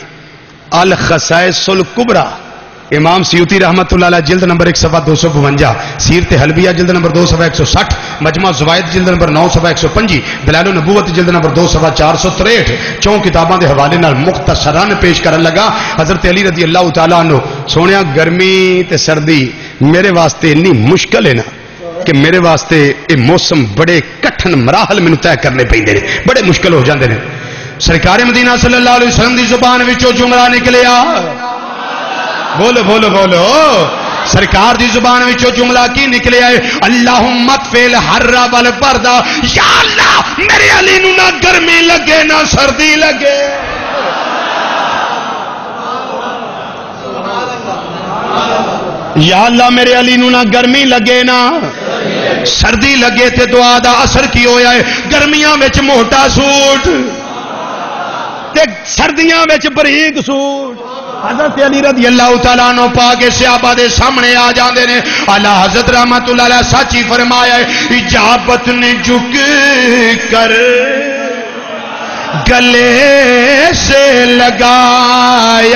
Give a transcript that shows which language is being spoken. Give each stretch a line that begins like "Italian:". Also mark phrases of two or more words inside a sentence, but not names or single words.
Arabic: الخصائص الکبریٰ
Punjabi: امام سیوطی
Arabic: رحمت اللہ علیہ
Punjabi: جلد نمبر 1 صفحہ 252، سیرت حلبیہ جلد نمبر 2 صفحہ 160، مجمع زوائد جلد نمبر 9 صفحہ 125، دلائل النبوت جلد نمبر 2 صفحہ 463 چون کتاباں دے حوالے نال مختصراً پیش کرن لگا. حضرت علی
Arabic: رضی اللہ تعالیٰ عنہ
Punjabi: سونیا گرمی تے سردی میرے واسطے اتنی مشکل ہے نا کہ میرے واسطے یہ موسم بڑے کٹھن مراحل مینوں طے کرنے پیندے نے، بڑے مشکل ہو جاندے نے. سرکار مدینہ
Arabic: صلی اللہ علیہ وسلم
Punjabi: دی زبان وچوں جملہ نکلیا. بولو بولو بولو. سرکار دی زبان وچوں جملہ کی نکلیا ہے؟
Arabic: اللہم اطفئ الحر والبرد.
Punjabi: یا اللہ میرے علی نو نہ گرمی لگے نہ سردی لگے. یا اللہ میرے علی نو نہ گرمی لگے نہ سردی لگے. تے دعا دا اثر کی ہویا ہے؟ گرمیاں وچ موٹا سوٹ تے سردیاں وچ بریک سوٹ. حضرت علی
Arabic: رضی اللہ تعالیٰ عنہ
Punjabi: پاک صحابہ دے سامنے آ جاندے نے. اعلیٰ حضرت
Arabic: رحمت اللہ علیہ
Punjabi: سچی فرمایا ہے
Urdu: اجابت نے جھک کر گلے سے لگایا.